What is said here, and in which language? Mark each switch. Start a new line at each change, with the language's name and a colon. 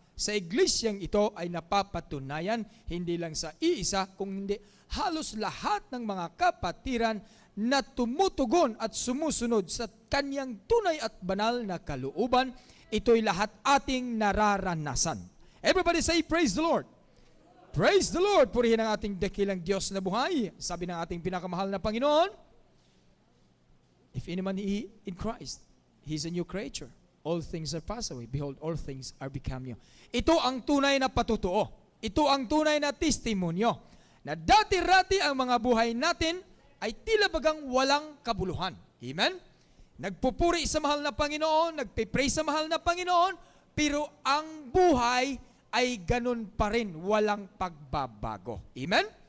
Filipino: Sa iglesyang ito ay napapatunayan hindi lang sa iisa, kung hindi halos lahat ng mga kapatiran na tumutugon at sumusunod sa kanyang tunay at banal na kalooban, ito'y lahat ating nararanasan.
English: Everybody say, praise the Lord. Praise the Lord.
Filipino: Purihin ang ating dakilang Diyos na buhay. Sabi ng ating pinakamahal na Panginoon,
English: if any man in Christ, He is a new creature. All things are passed away. Behold, all things are become new.
Filipino: Ito ang tunay na patutuo. Ito ang tunay na testimonyo na dati-rati ang mga buhay natin ay tila bagang walang kabuluhan. Amen? Nagpupuri sa mahal na Panginoon, nagpe-pray sa mahal na Panginoon, pero ang buhay ay ganun pa rin, walang pagbabago. Amen?